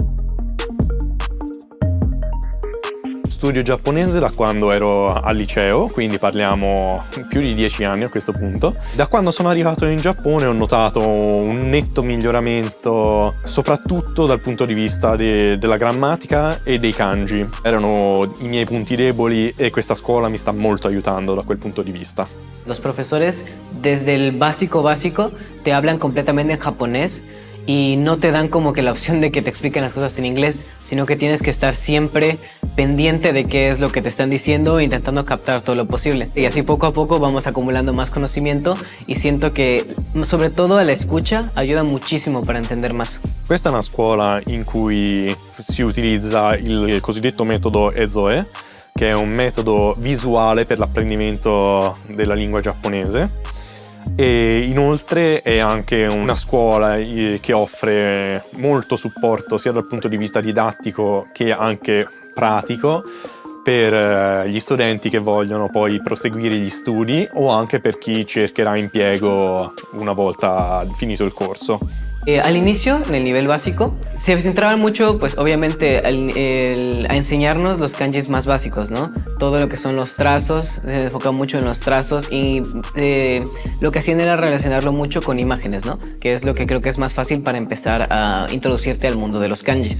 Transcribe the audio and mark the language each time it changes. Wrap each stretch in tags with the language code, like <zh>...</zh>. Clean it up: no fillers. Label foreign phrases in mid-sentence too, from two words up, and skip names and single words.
<it>Studio giapponese da quando ero al liceo, quindi parliamo più di 10 anni a questo punto. Da quando sono arrivato in Giappone ho notato un netto miglioramento, soprattutto dal punto di vista della grammatica e dei kanji. Erano i miei punti deboli e questa scuola mi sta molto aiutando da quel punto di vista.</it> <es>Los profesores, desde el básico, te hablan completamente en japonés y no te dan como que la opción de que te expliquen las cosas en inglés, sino que tienes que estar siempre pendiente de qué es lo que te están diciendo e intentando captar todo lo posible. Y así poco a poco vamos acumulando más conocimiento y siento que, sobre todo a la escucha, ayuda muchísimo para entender más.</es> <it>Questa è una scuola in cui si utilizza il cosiddetto metodo Ezoe, che è un metodo visuale per l'apprendimento della lingua giapponese. E inoltre è anche una scuola che offre molto supporto sia dal punto di vista didattico che anche pratico per gli studenti che vogliono poi proseguire gli studi o anche per chi cercherà impiego una volta finito il corso.</it> <es>Al inicio, en el nivel básico, se centraban mucho, pues obviamente, a enseñarnos los kanjis más básicos, ¿no? Todo lo que son los trazos, se enfoca mucho en los trazos y lo que hacían era relacionarlo mucho con imágenes, ¿no? Que es lo que creo que es más fácil para empezar a introducirte al mundo de los kanjis.</es>